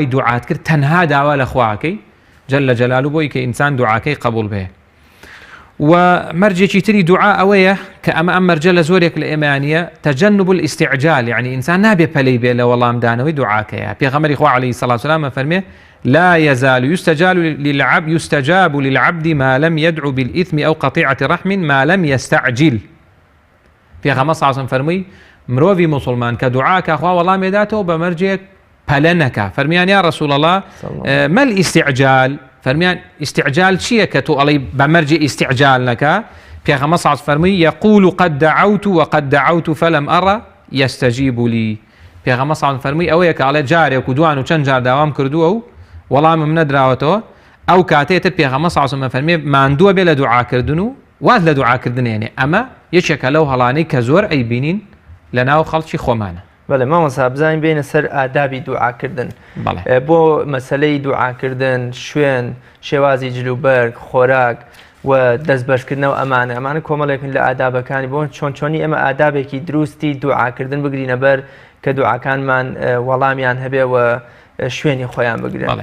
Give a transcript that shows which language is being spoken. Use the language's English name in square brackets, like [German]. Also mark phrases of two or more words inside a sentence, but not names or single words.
[Central Kurdish] دوعات کرد تەنها داوا لە خواکەی [Arabic] جەلە جەلالوه [Central Kurdish] بۆی کە ئینسان دوعاکەی قبول بێ و مەرجێکی تری دوعا ئەوەیە کە ئەم مەرجە لە زۆرێک لە ئێمانیە [Arabic] تەجەنب الاستعجال [Central Kurdish] یعنی ئینسان نابێ پەلەی بێ لە وەڵامدانەوەی دوعاکەیە پێغەمبەری خوا [Arabic] عەلەیهی سەڵات وسەلام [Central Kurdish] فەرمێ [Arabic] لا يزال يستجاب للعبد ما لم يدعو بالإثم أو قطيعة رحم ما لم يستعجل [Central Kurdish] پێغەمبەر [Arabic] صلی الله علیه و سەلم [Central Kurdish] فەرمووی مرۆڤی موسڵمان کە دوعاکە خوا وەڵامی داتەوە بە مەرجێک پەلە نەکا. [Arabic] فەرمیان یا ڕەسوول الله ما الاستعجال، [Central Kurdish] فەرمیان استعجال چییە کە تۆ ئەڵێی بە مەرجێ استعجال نەکا؟ [Arabic] پێغەمبەر صلی الله فەرمووی يقول قد دعوت وقد دعوت فلم أرى يستجيب لي. [Central Kurdish] پێغەمبەر [Arabic] صلی الله [Central Kurdish] فەرمووی ئەوەیە کە ئەڵێ جارێک و دوان و چەند جار داوام کردووە و وەڵامم نەدراوەتەوە، ئەو کاتێتر پێغەمبەر [Arabic] صلی الله [Central Kurdish] فەرمووی ماندووە بێ لە دوعاکردن و واز لە دوعاکردنێنێ. ئەمە یەکێکە لەو هەڵانەی کە زۆر ئەیبینین لە ناو خەڵکی خۆمانە. بەڵێ مامۆستا بزانین بینە سەر ئادابی دوعاکردن بۆ مەسەلەی دوعاکردن، شوێن، شێوازی جلوبەرگ، خۆراک و دەستبەشکردنەوە ئەمانە کۆمەڵێکن لە ئادابەکانی بۆ چۆنی ئێمە ئادابێکی دروستی دوعاکردن بگرینە بەر کە دوعاکانمان وەڵامیان هەبێ و شوێنی خۆیان بگرن.